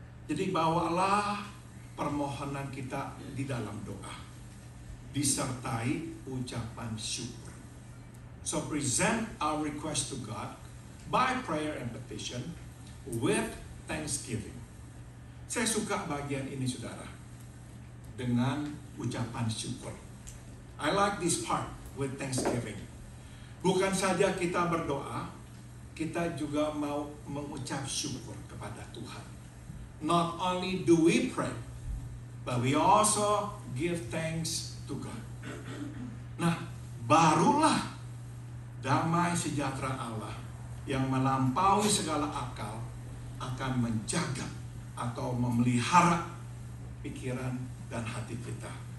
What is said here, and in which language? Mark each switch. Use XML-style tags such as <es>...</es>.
<id>Jadi bawalah permohonan kita di dalam doa, disertai ucapan syukur.</id> <en>So present our request to God by prayer and petition with thanksgiving.</en> <id>Saya suka bagian ini, saudara, dengan ucapan syukur.</id> <en>I like this part with thanksgiving.</en> <id>Bukan saja kita berdoa, kita juga mau mengucap syukur kepada Tuhan.</id> <en>Not only do we pray, but we also give thanks to God.</en> <id>Nah, barulah damai sejahtera Allah yang melampaui segala akal akan menjaga atau memelihara pikiran dan hati kita.</id>